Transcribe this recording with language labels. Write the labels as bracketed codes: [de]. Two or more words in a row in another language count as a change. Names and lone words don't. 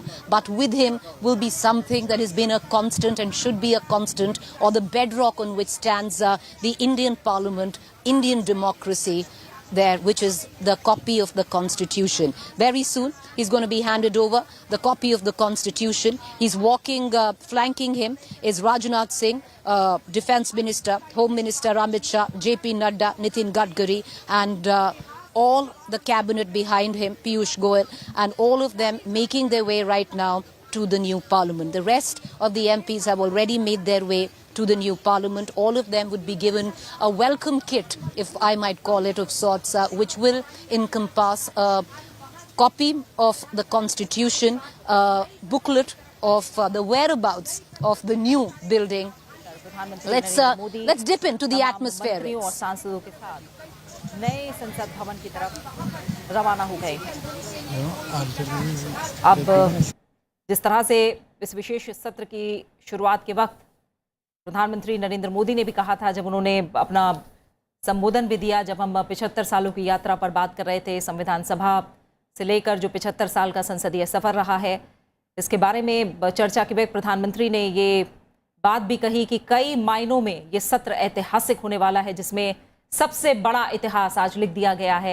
[en] But with him will be something that has been a constant and should be a constant, or the bedrock on which stands the Indian parliament, Indian democracy there, which is the copy of the Constitution. Very soon, he's going to be handed over the copy of the Constitution. He's walking, flanking him is Rajnath Singh, Defence Minister, Home Minister Amit Shah, JP Nadda, Nitin Gadkari, and all the cabinet behind him, Piyush Goyal, and all of them making their way right now to the new parliament. The rest of the MPs have already made their way to the new parliament. All of them would be given a welcome kit, if I might call it, of sorts, which will encompass a copy of the Constitution, a booklet of the whereabouts of the new building. Let's dip into the atmosphere. [hi] नए संसद भवन की तरफ रवाना हो गए। अब जिस तरह से इस विशेष सत्र की शुरुआत के वक्त प्रधानमंत्री नरेंद्र मोदी ने भी कहा था, जब उन्होंने अपना संबोधन भी दिया, जब हम 75 सालों की यात्रा पर बात कर रहे थे, संविधान सभा से लेकर जो 75 साल का संसदीय सफर रहा है, इसके बारे में चर्चा के वक्त प्रधानमंत्री ने ये बात भी कही कि कई मायनों में ये सत्र ऐतिहासिक होने वाला है, जिसमें सबसे बड़ा इतिहास आज लिख दिया गया है।